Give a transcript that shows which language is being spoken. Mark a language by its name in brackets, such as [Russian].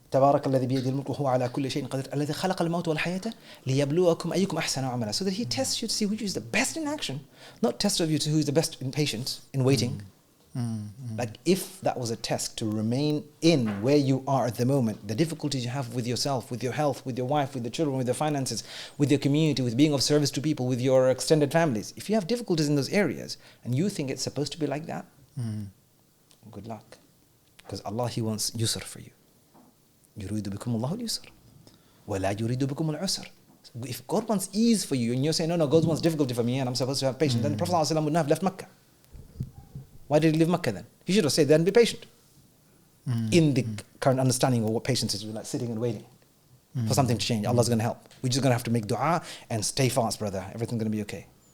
[Arabic] تبارك الذي بيده الملك وهو على كل شيء قدير الذي خلق الموت والحياة ليبلوكم أيكم أحسن عملا. [English] So that He tests you to see which is the best in action, not test of you to who is the best in patience, in waiting. Like, if that was a test to remain in where you are at the moment, the difficulties you have with yourself, with your health, with your wife, with the children, with your finances, with your community, with being of service to people, with your extended families, if you have difficulties in those areas and you think it's supposed to be like that, good luck. Because Allah, He wants yusr for you. [Arabic] يريد بكم الله اليسر ولا يريد بكم العسر. [English] If God wants ease for you and you're saying, no, God wants difficulty for me and I'm supposed to have patience, then the Prophet ﷺ would not have left Mecca. Why did he leave Mecca then? He should have said, then be patient. In the current understanding of what patience is, like sitting and waiting for something to change. Allah's going to help. We're just going to have to make dua and stay fast, brother. Everything's going to be okay.